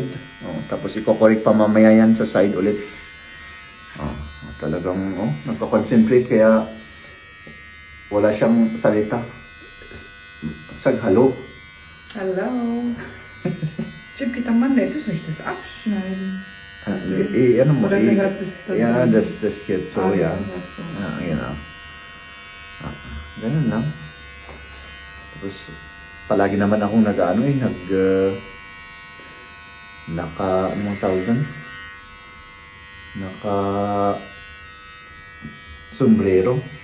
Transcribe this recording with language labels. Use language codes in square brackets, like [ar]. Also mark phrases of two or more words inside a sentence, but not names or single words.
[tl] Tapos iko-correct pa mamaya yan sa side ulit. Talagang nagko-concentrate kaya wala siyang salita. Saghalo. Hello. Chip, kita man dito, [de] soll ich das abschneiden? [tl] Ano mo? [de] Oder gehört das da [en] Yeah, [de] drin? das geht so, ja. So. Genau. [tl] Ganun lang. Tapos, palagi naman akong anong tawag doon? Sombrero.